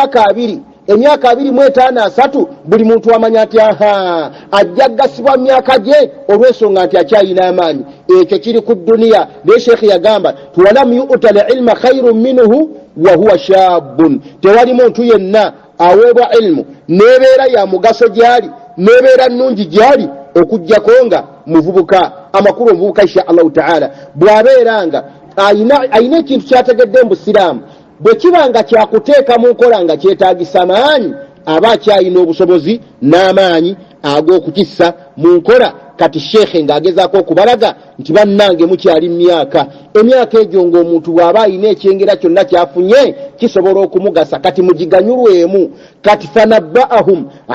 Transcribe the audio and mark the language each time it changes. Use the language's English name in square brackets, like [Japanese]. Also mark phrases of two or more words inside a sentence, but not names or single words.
[Ganda] emyaka 2 buli muntu amanya nti ajja gasibwa myaka gye olw'ensonga nti akyayina amaanyi ekyo kiri ku duniya naye sheekhi yagamba walam [Arabic] يؤت العلم خير منه وهو شاب [Ganda] tewali muntu yenna aweebwa ilmu nebeera ya mugaso gyali nebeera nnungi gyali okujjako nga muvubuka amakulu omuvubuka [Arabic] إن شاء الله تعالى [Ganda] bw'abeeranga ayina ekintu kyategedde mu busiraamu bwe kibanga kyakuteeka mu nkola nga kyetaagisa maanyi aba akyayina obusobozi n'amaanyi ag'okukissa mu nkola kati sheekhe ng'agezaako okubalaga nti bannange mukyali emyaka egyo ng'omuntu bw'aba ayina ekyengera kyonna kyafunye kisobola okumugasa kati mugiganyulwemu kati fanabbaahum